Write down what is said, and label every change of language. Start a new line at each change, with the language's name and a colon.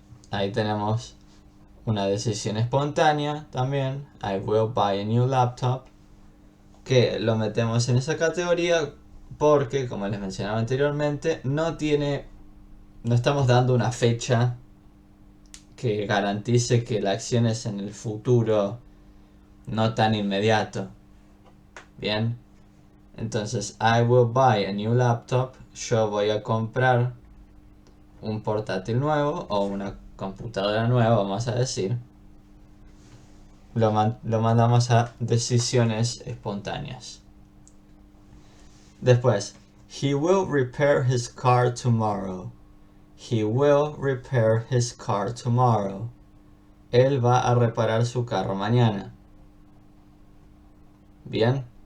Spanish: Ahí tenemos una decisión espontánea también,
English: I will buy a new laptop,
Spanish: que lo metemos en esa categoría porque, como les mencionaba anteriormente, no estamos dando una fecha que garantice que la acción es en el futuro no tan inmediato. Bien. Entonces,
English: I will buy a new laptop.
Spanish: Yo voy a comprar un portátil nuevo o una computadora nueva, vamos a decir. Lo mandamos a decisiones espontáneas. Después,
English: he will repair his car tomorrow. He will repair his car tomorrow.
Spanish: Él va a reparar su carro mañana. Bien.